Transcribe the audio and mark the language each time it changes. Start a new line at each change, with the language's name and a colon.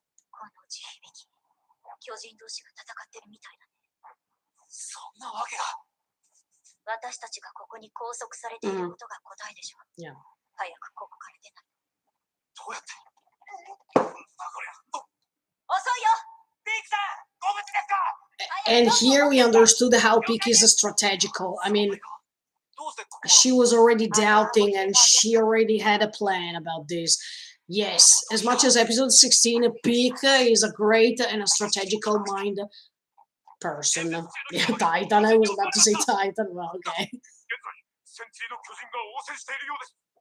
Japanese: この地響き、巨人同士が戦ってるみたいだね。そんなわけが。私たちがここに拘束されていることが答えでしょ。
English: Yeah.
Japanese: 早くここから出ない。どうやって。これ。遅いよ。ピークさん、ご無事ですか。
English: And here we understood how Peak is strategical. I mean, she was already doubting and she already had a plan about this. Yes, as much as episode 16, Pika is a great and a strategical mind person. Yeah, Titan, I was about to say Titan, well, okay.
Japanese: 現在、潜水の巨人が応戦しているようです。